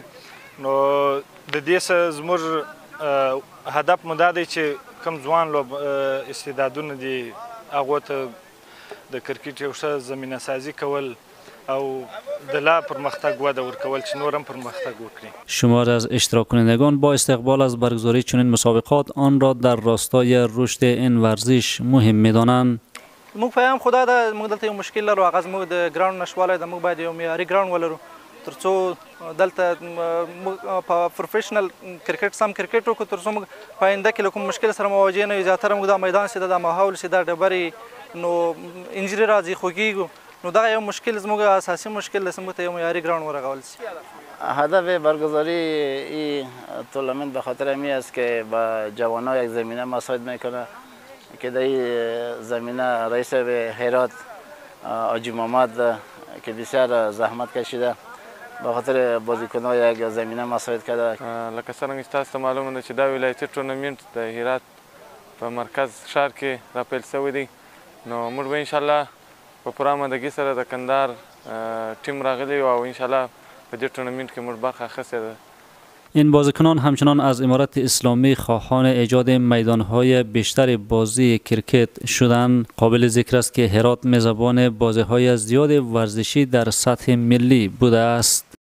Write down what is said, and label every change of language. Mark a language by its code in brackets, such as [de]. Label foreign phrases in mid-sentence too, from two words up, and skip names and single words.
[ps] نو د دې څخه زموږ هدف مو دا دی چې کوم ځوان لوب استعدادونه دي هغو ته د کرکټ یو ښه زمینه سازی کول او د لا پرمختګ وده ورکول چې نور هم پرمختګ وکړي. [fa] شمار از اشتراک کنندگان با استقبال از برگزاری چنین مسابقات آن را در راستای رشد این ورزش مهم می‌دانند. [ps] موږ فهم خدا دا موږ دلته یو مشکل لرو، هغه زموږ د ګراوند نشوالی د موږ باید یو معیاري ګراوند ولرو ترڅو دلته په [en] professional cricket [ps] سم کرکټ وکړو، ترڅو موږ په آینده کې له کوم مشکل سره مواجه نه یو. زیاتره موږ دا میدان سي دا ماحول سي دا ډبرې نو انجری راځي خوږیږو، نو دا یو مشکل زموږ اساسي مشکل دی، زموږ ته یو معیاري ګراوند ورغول سي. [fa] هدف برگزاری این تورنمنت به خاطر امی است که با جوانان یک زمینه مساعد میکنه که در این زمینه رئیس هرات حاجی محمد که بسیار زحمت کشیده به خاطر بازیکنان یک زمینه مساعد کرده. [ps] لکه څنګه چې تاسو ته معلومه ده چې دا ولایتي ټورنمنت د هرات په مرکز ښار کې راپیل شوی دی، نو موږ به انشاءالله په پوره آمادګۍ سره د کندهار ټیم راغلی او انشاءالله په دې ټورنمنت کې موږ برخه اخیستې ده. [fa] این بازیکنان همچنان از امارت اسلامی خواهان ایجاد میدانهای بیشتر بازی کرکت شدند. قابل ذکر است که هرات میزبان بازی‌های زیاد ورزشی در سطح ملی بوده است.